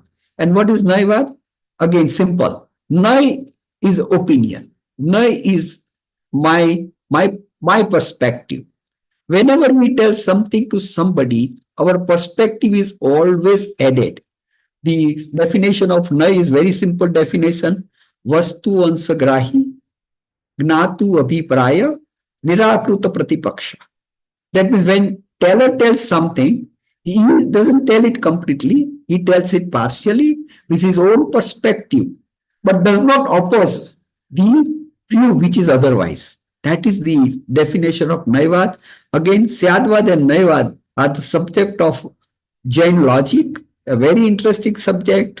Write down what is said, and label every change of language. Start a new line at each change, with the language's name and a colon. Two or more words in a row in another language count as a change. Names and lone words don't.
English: And what is Naivad? Again, simple. Nai is opinion. Nai is my perspective. Whenever we tell something to somebody, our perspective is always added. The definition of Nai is very simple definition.
Sanskrit: vastu ansagrahi, gnatu abhipraya, nirakruta pratipaksha.
English: That means when teller tells something, he doesn't tell it completely, he tells it partially with his own perspective, but does not oppose the view which is otherwise. That is the definition of Naivad. Again, Syadvad and Naivad are the subject of Jain logic, a very interesting subject.